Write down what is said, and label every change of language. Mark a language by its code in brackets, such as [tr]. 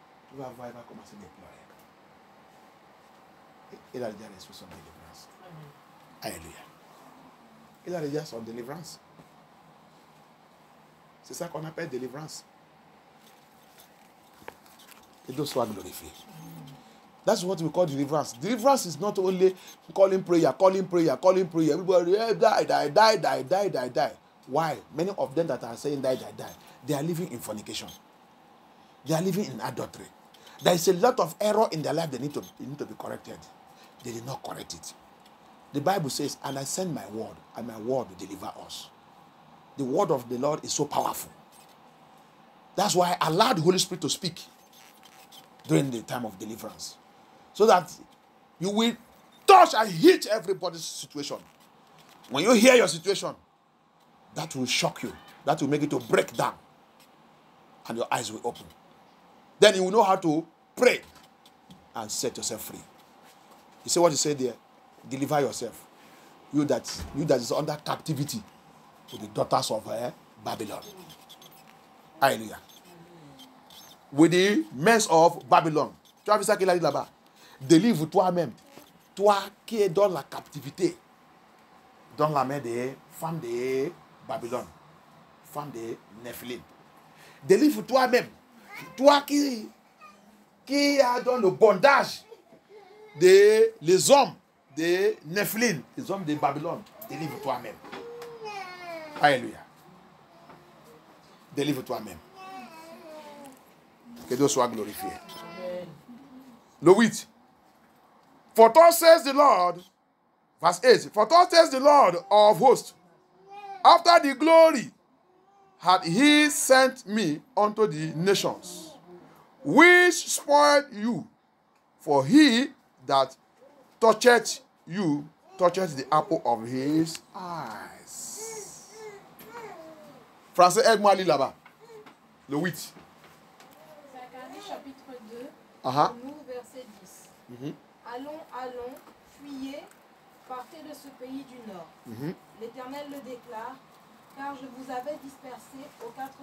[fr] Tu vas voir, il va commencer à déplorer. Il a déjà reçu son délivrance. Alléluia. Il a déjà son délivrance. C'est ça qu'on appelle délivrance. Que Dieu soit glorifié. [en] That's what we call deliverance. Deliverance is not only calling prayer. Everybody die. Why? Many of them that are saying die, they are living in fornication. They are living in adultery. There is a lot of error in their life. They need to be corrected. They did not correct it. The Bible says, and I send my word, and my word will deliver us. The word of the Lord is so powerful. That's why I allowed the Holy Spirit to speak during the time of deliverance. So that you will touch and hit everybody's situation. When you hear your situation, that will shock you. That will make it to break down. And your eyes will open. Then you will know how to pray and set yourself free. You see what you said there? Deliver yourself. You that is under captivity to the daughters of Babylon. Hallelujah. With the men of Babylon. [fr] Tu as vu ça qu'il a dit là-bas? Délivre toi-même. Toi qui es dans la captivité. Dans la main des femmes de Babylone. Femmes de Nephilim. Délivre toi-même. Toi qui est dans le bondage les hommes de Nephilim, les hommes de Babylone. Délivre toi-même. Alléluia. Délivre toi-même. Que Dieu soit glorifié. Amen. Le 8. [en] For thus says the Lord, verse 8. For thus says the Lord of hosts, after the glory had he sent me unto the nations, which spoiled you, for he that toucheth you toucheth the apple of his eyes. [fr] Français, aide-moi à lire là-bas. Le 8. Zacharie chapitre 2, nous verset 10. Allons, fuyez, partez de ce pays du nord. L'Éternel le déclare, car je vous avais dispersé aux quatre...